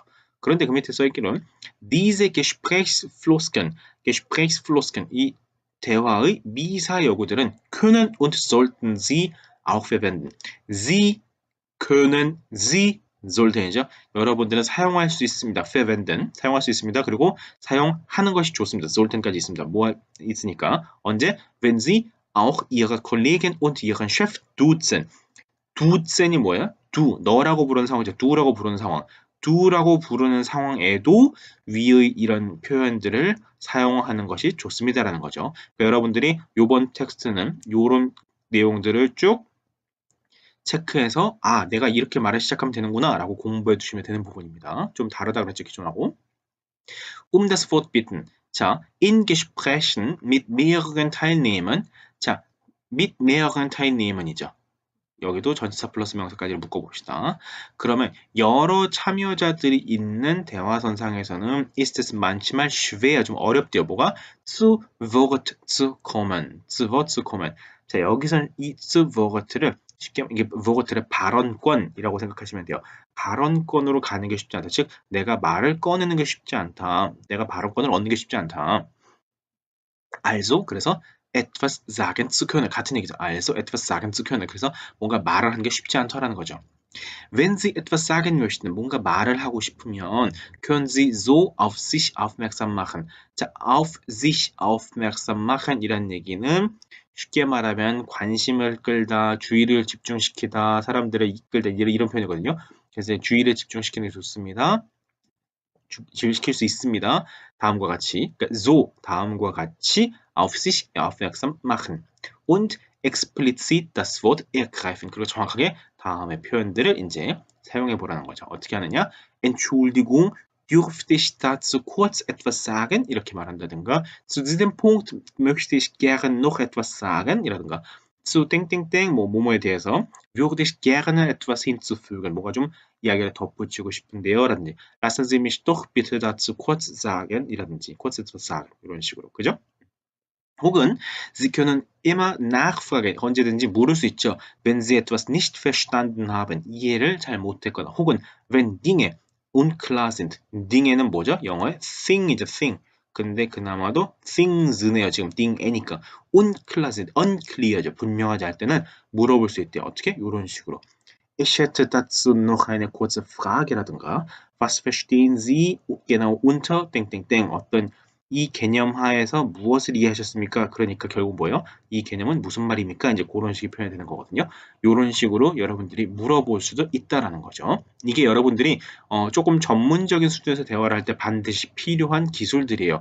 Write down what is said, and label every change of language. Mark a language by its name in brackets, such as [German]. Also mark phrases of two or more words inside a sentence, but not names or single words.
[Korean] 그런데 그 밑에 써있기로는 [German] diese Gesprächsfloskeln, [Korean] 이 대화의 미사 여구들은 [German] können und sollten Sie auch verwenden. Sie können, Sie sollten이죠. [Korean] 여러분들은 사용할 수 있습니다. verwenden 사용할 수 있습니다. 그리고 사용하는 것이 좋습니다. sollten까지 있습니다. 뭐 있으니까 언제? [German] wenn Sie auch Ihre Kollegen und Ihren Chef duzen. [Korean] duzen이 뭐예요? do 너라고 부르는 상황이죠. do라고 부르는 상황. do라고 부르는 상황에도 위의 이런 표현들을 사용하는 것이 좋습니다라는 거죠. 그러니까 여러분들이 이번 텍스트는 이런 내용들을 쭉 체크해서 내가 이렇게 말을 시작하면 되는구나 라고 공부해 두시면 되는 부분입니다. 좀 다르다 그랬죠, 기존하고. [German] Das Wort bitten. 자, in Gesprächen mit mehreren Teilnehmern. 자, mit mehreren Teilnehmern이죠. [Korean] 여기도 전치사 플러스 명사까지 묶어봅시다. 그러면 여러 참여자들이 있는 대화선상에서는 [German] ist es manchmal schwer, [Korean] 좀 어렵대요. 뭐가? [German] zu Wort zu kommen. zu Wort zu kommen. [Korean] 자, 여기서는 이 zu Wort를 쉽게 이게 Wort를 발언권이라고 생각하시면 돼요. 발언권으로 가는 게 쉽지 않다. 즉, 내가 말을 꺼내는 게 쉽지 않다. 내가 발언권을 얻는 게 쉽지 않다. [German] also, 그래서 etwas sagen zu können. [Korean] 같은 얘기죠. [German] also etwas sagen zu können. [Korean] 그래서 뭔가 말을 하는 게 쉽지 않다라는 거죠. [German] Wenn Sie etwas sagen möchten, [Korean] 뭔가 말을 하고 싶으면 [German] können Sie so auf sich aufmerksam machen. [Korean] 자, [German] auf sich aufmerksam machen [Korean] 이란 얘기는 쉽게 말하면 관심을 끌다, 주의를 집중시키다, 사람들을 이끌다 이런 표현이거든요. 그래서 주의를 집중시키는 게 좋습니다. 시킬 수 있습니다. 다음과 같이, 그러니까 so 다음과 같이 [German] auf sich aufmerksam machen und explizit das Wort ergreifen. [Korean] 그리고 정확하게 다음의 표현들을 이제 사용해 보라는 거죠. 어떻게 하느냐? [German] Entschuldigung, dürfte ich dazu kurz etwas sagen? [Korean] 이렇게 말한다든가 [German] zu diesem Punkt möchte ich gerne noch etwas sagen? 이라든가 zu 땡땡땡 [Korean] 뭐뭐에 대해서 [German] würde ich gerne etwas hinzufügen. [Korean] 뭐가 좀 이야기를 덧붙이고 싶은데요. [German] 라든지 lassen Sie mich doch bitte dazu kurz sagen. 이라든지 kurz etwas sagen. [Korean] 이런 식으로. 그죠? [German] 혹은 Sie können immer nachfragen. [Korean] 언제든지 물을 수 있죠. [German] Wenn Sie etwas nicht verstanden haben. [Korean] 이해를 잘 못했거나 혹은 [German] wenn Dinge unklar sind. [Korean] Dinge는 뭐죠? 영어의 thing이죠. thing. 근데 그나마도 things네요. 지금 thing이니까. [German] unklar sind. [Korean] unclear죠. 분명하지 않을 때는 물어볼 수 있대요. 어떻게? 이런 식으로. [German] Ich hätte dazu noch eine kurze Frage라든가 Was verstehen Sie genau unter [Korean] 땡땡땡 어떤 이 개념 하에서 무엇을 이해하셨습니까? 그러니까 결국 뭐예요? 이 개념은 무슨 말입니까? 이제 그런 식의 표현이 되는 거거든요. 이런 식으로 여러분들이 물어볼 수도 있다라는 거죠. 이게 여러분들이 조금 전문적인 수준에서 대화를 할 때 반드시 필요한 기술들이에요.